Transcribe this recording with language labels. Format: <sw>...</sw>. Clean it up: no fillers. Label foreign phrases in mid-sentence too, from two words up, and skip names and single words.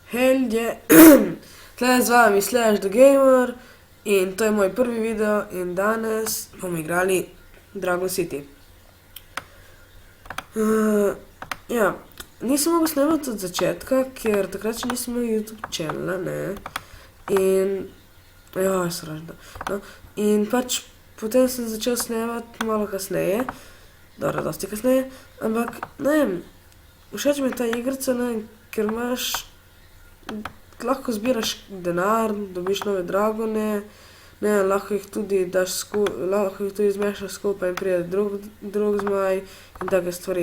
<sl>Hej ljudje, tle z vami Slash the Gamer in to je moj prvi video in danes bomo igrali Dragon City. Ja, nisem mogel snemati od začetka, ker takrat še nisem imel YouTube channela, ne. In, sražno. No, in pač potem sem začel snemati malo kasneje, dobro, dosti kasneje, ampak, ne vem, všeč mi je ta igrica, ne, ker imaš, lahko zbiraš denar, dobiš nove dragone, ne, lahko jih tudi daš lahko jih tudi zmešaš skupaj in pride drug zmaj in take stvari.</sl>